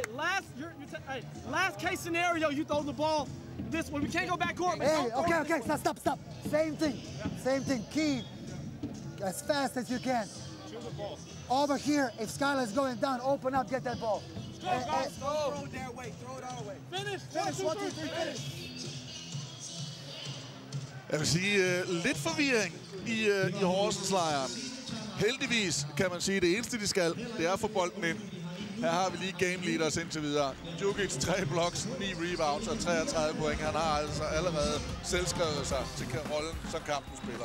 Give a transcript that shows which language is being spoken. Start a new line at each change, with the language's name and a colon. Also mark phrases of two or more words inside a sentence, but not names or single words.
English: Hey, last case scenario, you throw the ball This one, we can't go back court. Hey, okay, stop. Same thing. Keep as fast as you can. Over here, if Skylar's going down, open up, get that ball. Throw it their way, throw it our way. Finish, 1, 2, 3, finish.
Danish: Jeg vil sige, lidt forvirring i Horsens-lejren. Heldigvis kan man sige, at det eneste, de skal, det er at få bolden ind. Her har vi lige
English: game leaders
Danish: indtil videre. Djukic 3 blocks, 9 rebounds og 33 point. Han har altså allerede selvskrevet sig til rollen som kampen spiller.